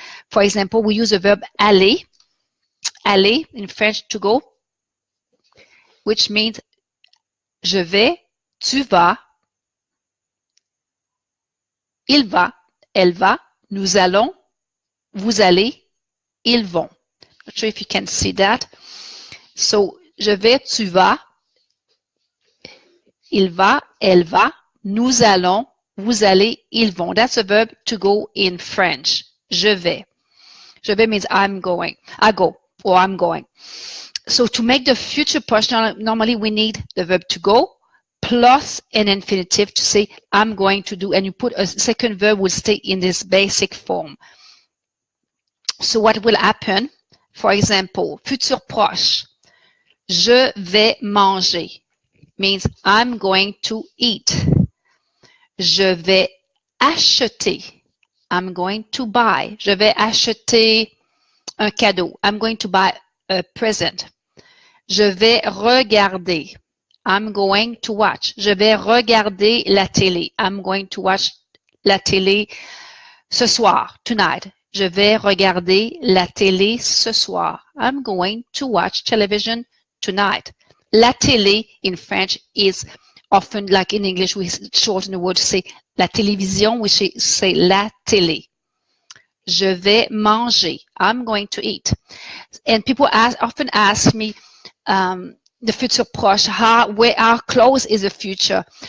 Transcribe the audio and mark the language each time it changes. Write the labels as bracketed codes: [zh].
[en] For example, we use the verb aller, aller in French, to go, which means [fr] je vais, tu vas, il va, elle va, nous allons, vous allez, ils vont. [en] Not sure if you can see that. [fr] So, je vais, tu vas, il va, elle va, nous allons, vous allez, ils vont. [en] That's a verb to go in French. [fr] Je vais. Je vais [en] means I'm going. I go or I'm going. So to make the future proche, normally we need the verb to go plus an infinitive to say I'm going to do, and you put a second verb will stay in this basic form. So what will happen? For example, futur proche. [fr] Je vais manger [en] means I'm going to eat. [fr] Je vais acheter. [en] I'm going to buy. [fr] Je vais acheter un cadeau. [en] I'm going to buy a present. [fr] Je vais regarder. [en] I'm going to watch. [fr] Je vais regarder la télé. [en] I'm going to watch [fr] la télé ce soir, [en] tonight. [fr] Je vais regarder la télé ce soir. [en] I'm going to watch television tonight. La télé in French is often, like in English, we shorten the word to say la télévision, we say la télé. [fr] Je vais manger. [en] I'm going to eat. And people often ask me, the futur proche, how close is the future?